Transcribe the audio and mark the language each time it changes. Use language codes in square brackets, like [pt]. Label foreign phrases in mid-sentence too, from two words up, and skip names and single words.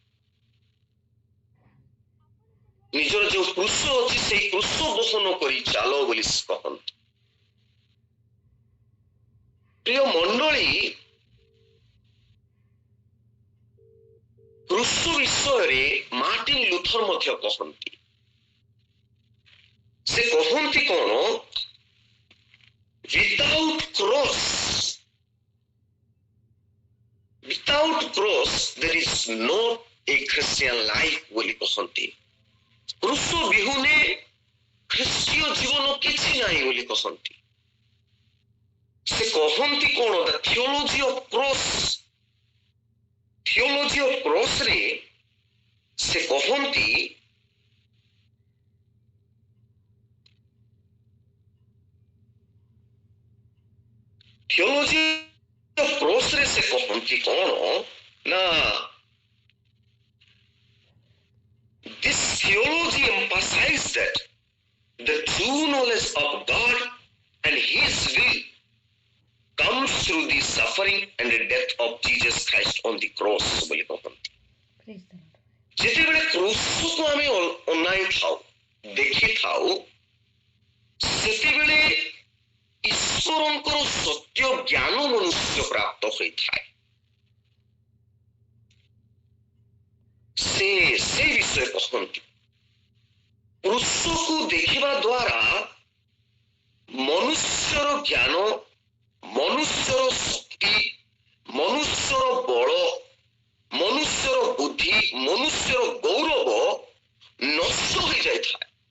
[or] ନିଜର ଯେଉଁ କୃଷ ଅଛି ସେଇ କୃଷ ବହନ କରି ଚାଲ ବୋଲି କହନ୍ତି। ପ୍ରିୟ ମଣ୍ଡଳୀ, କୃଷ ବିଷୟରେ ମାର୍ଟିନ ଲୁଥର ମଧ୍ୟ କହନ୍ତି। ସେ କହନ୍ତି କଣ, [en] without cross there is not a Christian life [or] ବୋଲି କହନ୍ତି। କୃଷ ବିହୁନେ ଖ୍ରୀଷ୍ଟୀୟ ଜୀବନ କିଛି ନାହିଁ ବୋଲି କହନ୍ତି। ସେ କହନ୍ତି କଣ, [en] the theology of cross [or] ରେ ସେ କହନ୍ତି [en] theology of cross [or] ରେ ସେ କହନ୍ତି କଣ ନା, [en] this theology emphasizes that the true knowledge of God and His will comes through the suffering and the death of Jesus Christ on the cross [or] ବୋଲି କହନ୍ତି। ଯେତେବେଳେ କ୍ରୁଶକୁ ଆମେ ଅନାଇ ଥାଉ, ଦେଖିଥାଉ, ସେତେବେଳେ ଈଶ୍ୱରଙ୍କର ସତ୍ୟ ଜ୍ଞାନ ମନୁଷ୍ୟ ପ୍ରାପ୍ତ ହୋଇଥାଏ। ସେ ବିଷୟ କହନ୍ତି, କ୍ରୁଶକୁ ଦେଖିବା ଦ୍ୱାରା ମନୁଷ୍ୟର ଜ୍ଞାନ, ମନୁଷ୍ୟର ଶକ୍ତି, ମନୁଷ୍ୟର ବଳ, ମନୁଷ୍ୟର ବୁଦ୍ଧି, ମନୁଷ୍ୟର ଗୌରବ ନଷ୍ଟ ହୋଇଯାଇଥାଏ।